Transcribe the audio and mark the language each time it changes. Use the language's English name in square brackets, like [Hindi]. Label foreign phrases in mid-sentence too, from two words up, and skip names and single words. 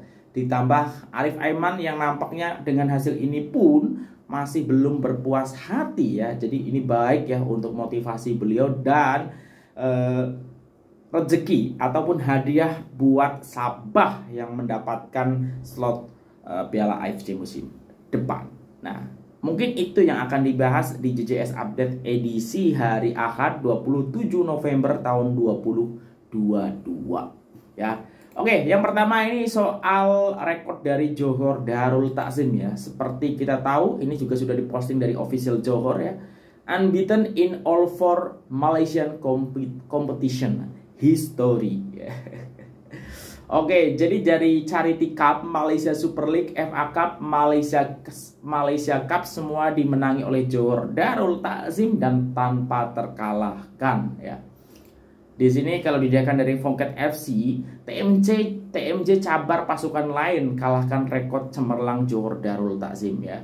[Indonesian] Ditambah Arif Aiman yang nampaknya dengan hasil ini pun masih belum berpuas hati ya. Jadi ini baik ya untuk motivasi beliau dan rezeki ataupun hadiah buat Sabah yang mendapatkan slot Piala AFC musim depan. Nah, mungkin itu yang akan dibahas di JJS Update edisi hari Ahad 27 November tahun 2022 ya. Oke, yang pertama ini soal rekor dari Johor Darul Takzim ya. Seperti kita tahu, ini juga sudah diposting dari official Johor ya. [English] Unbeaten in all four Malaysian competition history. [Indonesian] Oke, jadi dari Charity Cup, Malaysia Super League, FA Cup, Malaysia Cup semua dimenangi oleh Johor Darul Takzim dan tanpa terkalahkan ya. Di sini kalau dilihatkan dari Phuket FC, TMJ cabar pasukan lain kalahkan rekor cemerlang Johor Darul Takzim ya.